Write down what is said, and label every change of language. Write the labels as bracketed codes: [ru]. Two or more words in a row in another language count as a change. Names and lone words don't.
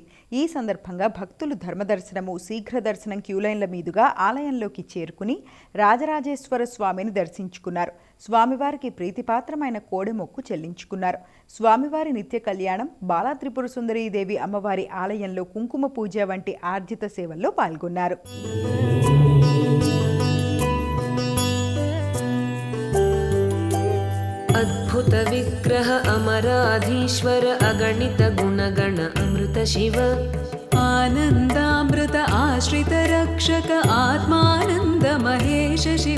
[te] ఈ సందర్భంగా భక్తులు ధర్మదర్శనము, శీఘ్ర దర్శనం క్యూలైన్ల మీదుగా ఆలయంలోకి చేరుకుని రాజరాజేశ్వర స్వామిని దర్శించుకున్నారు. స్వామివారికి ప్రీతిపాత్రమైన కోడెమొక్కు చెల్లించుకున్నారు. స్వామివారి నిత్య కళ్యాణం, బాలా త్రిపుర సుందరీదేవి అమ్మవారి ఆలయంలో కుంకుమ పూజ వంటి ఆర్జిత సేవల్లో పాల్గొన్నారు. [sa] अद्भुत विग्रह अमराधीश्वर अगणित गुणगण अमृत शिव आनन्दामृत आश्रित रक्षक आत्मानन्द महेश शिव